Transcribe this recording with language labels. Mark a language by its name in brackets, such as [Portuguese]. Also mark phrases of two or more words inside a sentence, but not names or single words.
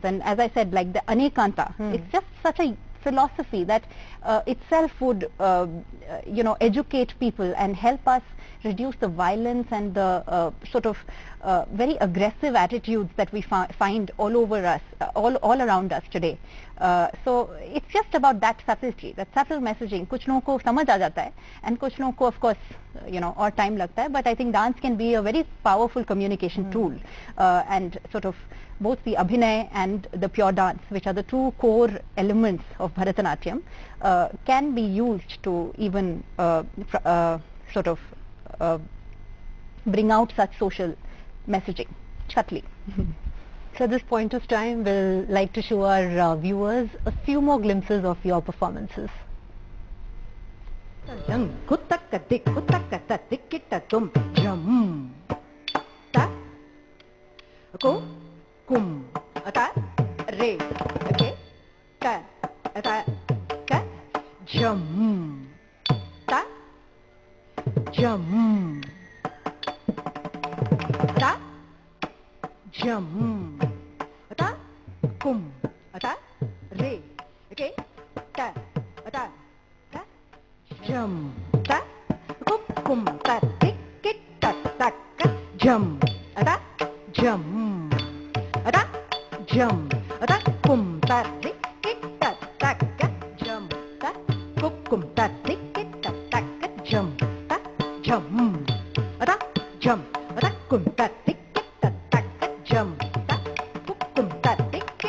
[English] And as I said, like the Anekanta, it's just such a philosophy that itself would educate people and help us reduce the violence and the sort of very aggressive attitudes that we find all over us, all around us today. So it's just about that subtlety, that subtle messaging. [Hindi] कुछ लोगों को समझ आ जाता है, and कुछ लोगों को [English] of course [Hindi] और time लगता है, [English] but I think dance can be a very powerful communication tool, and sort of both the abhinay and the pure dance, which are the two core elements of Bharatanatyam, can be used to even sort of bring out such social messaging subtly. So at this point of time, we'll like to show our viewers a few more glimpses of your performances. Kum ata re okay ka ata ka jam ta jam ta jam ata kum ata re okay ka ata ka jam ta kum ta tik tik ta ta ka jam ata jam ada jam ada kum ta tik tik ta ta ka jam ta kum ta tik tik ta ta ka jam ta jam ada kum ta tik tik ta ta ka jam ta kum ta tik tik